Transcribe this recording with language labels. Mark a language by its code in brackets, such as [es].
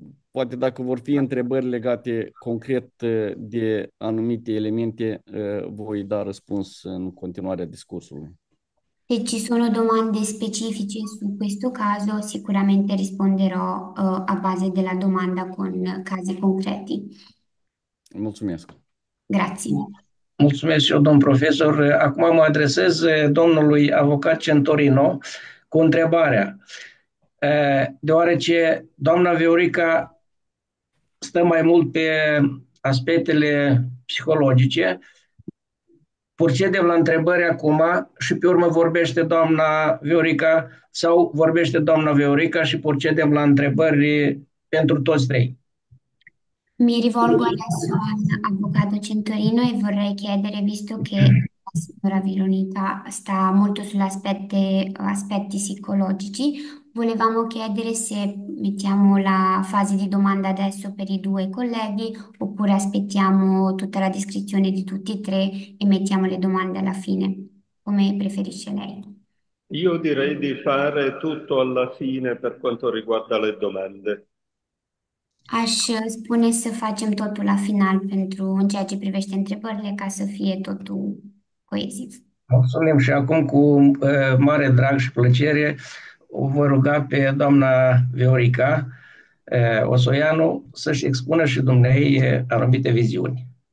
[ro] Poate dacă vor fi întrebări legate concret de anumite elemente, voi da răspuns în continuarea discursului. [it] Se ci sono domande specifiche su questo caso, sicuramente risponderò a base della domanda con casi concreti. [ro] Mulțumesc. [it] Grazie. [ro] Mulțumesc și eu, domn profesor. Acum mă adresez domnului avocat Centorino cu întrebarea. Deoarece doamna Viorica stă mai mult pe aspectele psihologice, procedem la întrebări acum și pe urmă vorbește doamna Viorica sau vorbește doamna Viorica și procedem la întrebări pentru toți trei. [it] Mi rivolgo adesso all'avvocato Centorino e vorrei chiedere, visto che la signora Vironita sta molto aspetti psicologici, volevamo chiedere se mettiamo la fase di domanda adesso per i due colleghi oppure aspettiamo tutta la descrizione di tutti e tre e mettiamo le domande alla fine, come preferisce lei. Io direi di fare tutto alla fine per quanto riguarda le domande. [ro] Aș spune să facem totul la final în ceea ce privește întrebările, ca să fie totul coeziv. Mulțumim și acum cu mare drag și plăcere o voi ruga pe doamna Viorica Osoianu să-și expună și dumnei anumite viziuni.